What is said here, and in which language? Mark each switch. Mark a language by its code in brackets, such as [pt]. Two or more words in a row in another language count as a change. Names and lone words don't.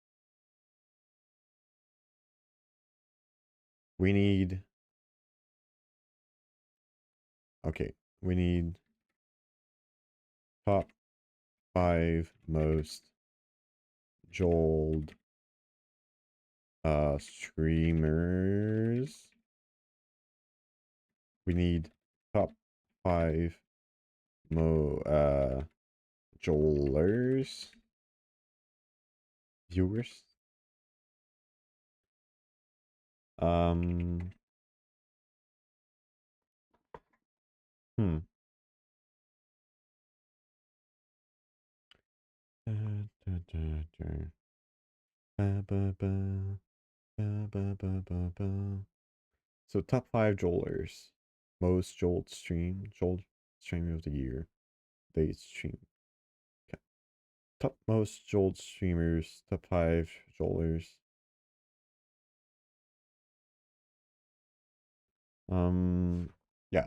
[en] We need okay, we need top 5 most Joel streamers. We need top 5 Joelers viewers. Um, hmm. Ba, ba, ba, ba, ba, ba, ba, ba. So top 5 Joelers. Most Joel stream of the year. They stream. Okay. Top most Joel streamers. Top 5 Joelers. Um, yeah.